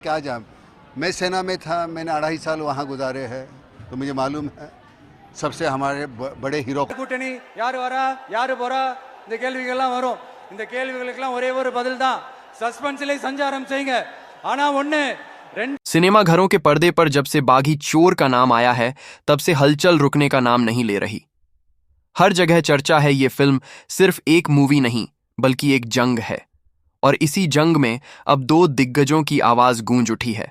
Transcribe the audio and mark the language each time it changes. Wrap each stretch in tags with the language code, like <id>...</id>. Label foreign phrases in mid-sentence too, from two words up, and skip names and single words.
<hi>क्या जाम। मैं सेना में था, मैंने 2.5 साल वहाँ गुजारे हैं, तो मुझे मालूम है सबसे हमारे बड़े हीरो</hi> <ta>கூட்டணி யார் வரா யார் போறா இந்த கேள்விகள்லாம் வரும். இந்த கேள்விகளுக்கெல்லாம் ஒரே ஒரு பதில் தான், சஸ்பென்ஸ்ல சஞ்சாரம் செய்யுங்க. ஆனா ஒண்ணு</ta> <hi>सिनेमा घरों के पर्दे पर जब से बागी चोर का नाम आया है तब से हलचल रुकने का नाम नहीं ले रही। हर जगह चर्चा है ये फिल्म सिर्फ एक मूवी नहीं बल्कि एक जंग है, और इसी जंग में अब दो दिग्गजों की आवाज गूंज उठी है।</hi>